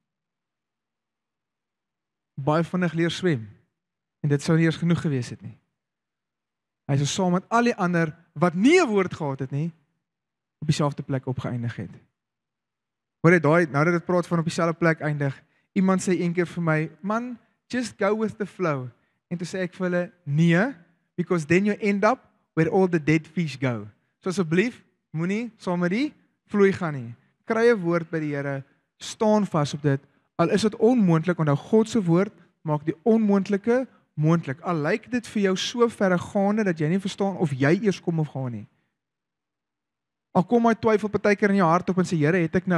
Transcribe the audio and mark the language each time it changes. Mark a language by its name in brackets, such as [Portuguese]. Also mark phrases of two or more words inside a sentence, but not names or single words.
[Afrikaans] Baie vinnig leer swem, en dit sou nie eers genoeg gewees het nie. Hy sou saam met al die ander, wat nie 'n woord gehad het nie, op dieselfde plek opgeëindig het. Hoor jy daai, nou dat dit praat van op dieselfde plek eindig, iemand sê eendag vir my, man, [English] just go with the flow. [Afrikaans] En toe sê ek vir hulle, nee, [English] because then you end up where all the dead fish go. [Afrikaans] So asseblief, moenie saam met die vloei gaan nie. Kry 'n woord by die Here, staan vas op dit, al is dit onmoontlik, want God se woord maak die onmoontlike moontlik. Al lyk dit vir jou so verregaande dat jy nie verstaan of jy eers kom of gaan nie. Al kom my twyfel partykeer in jou hart op en sê, Here, het ek nou?